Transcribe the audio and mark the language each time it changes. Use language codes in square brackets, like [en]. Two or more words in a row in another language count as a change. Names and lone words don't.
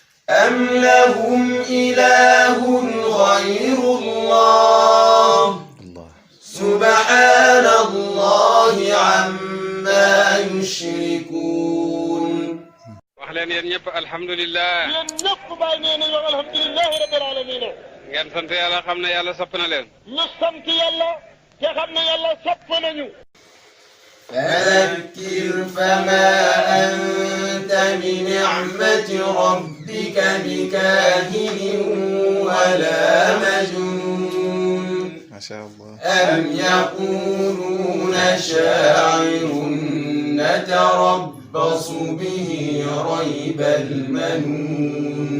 [ar] أم لهم إله غير الله سبحان الله عما يشركون. أهلا يا نيب الحمد لله. [wo] yéen ñëpp bàyyi nee nañu [ar] الحمد لله رب العالمين. [wo] ngeen sant yàlla xam ne yàlla sopp na leen. ñu sant yàlla te xam ne yàlla sopp nañu. [ar] فذكر فما أنت بنعمة ربك بكاهن ولا مجنون. ما شاء الله. أم يقولون شاعر نتربص به ريب المنون.